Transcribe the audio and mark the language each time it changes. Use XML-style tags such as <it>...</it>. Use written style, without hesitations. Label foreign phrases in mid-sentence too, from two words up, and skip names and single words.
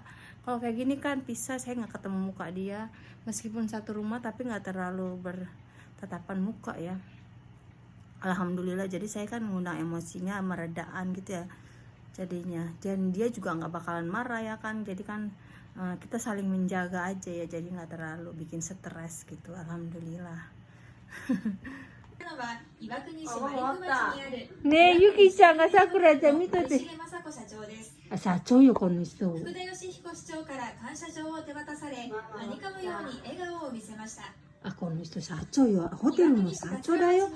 <id>Kalau kayak gini kan pisah, saya nggak ketemu muka dia, meskipun satu rumah tapi nggak terlalu bertatapan muka ya. Alhamdulillah, jadi saya kan mengundang emosinya, meredaan gitu ya jadinya, dan dia juga nggak bakalan marah ya kan. Jadi kan kita saling menjaga aja ya, jadi nggak terlalu bikin stres gitu. Alhamdulillah.</id> <ja>のは岩国市マリク町にあるねえ、ゆきちゃんがさくらちゃん見とって。森重雅子社長です。あ、社長よこの人。福田義彦市長から感謝状を手渡され、はにかむように笑顔を見せました。あ、この人社長よ、ホテルの社長だよ。</ja>